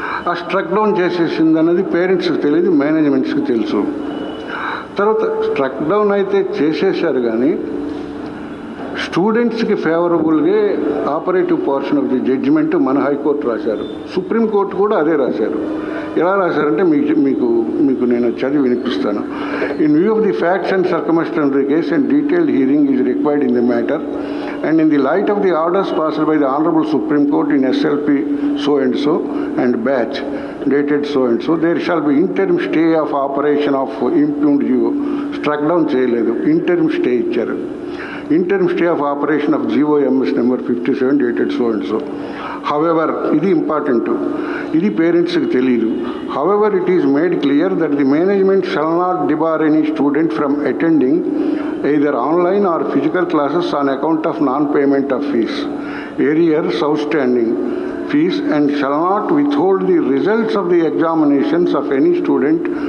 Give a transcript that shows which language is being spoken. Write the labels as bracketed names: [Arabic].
[Telugu] ఆ struck down చేసేసింది అన్నది పేరెంట్స్కి తెలియదు, మేనేజ్మెంట్స్కి తెలుసు. తర్వాత స్ట్రక్ డౌన్ అయితే చేసేసారు, కానీ స్టూడెంట్స్కి ఫేవరబుల్గా operative portion of the judgement మన హైకోర్టు రాశారు, సుప్రీంకోర్టు కూడా అదే రాశారు. ఎలా రాశారంటే మీకు నేను చదివి వినిపిస్తాను. [English] In view of the facts and circumstances case and detailed hearing is required in the matter and in the light of the orders passed by the Honorable Supreme Court in SLP so and so and batch dated so and so, there shall be interim stay of operation of impugned GO. Struck down చేయలేదు, interim stay ఇచ్చారు. interim stay of operation of GOMS number 57 dated so and so. [Telugu] However, ఇది important, ఇది పేరెంట్స్కి తెలియదు. [English] However, it is made clear that the management shall not debar any student from attending either online or physical classes on account of non-payment of fees, arrears, outstanding fees, and shall not withhold the results of the examinations of any student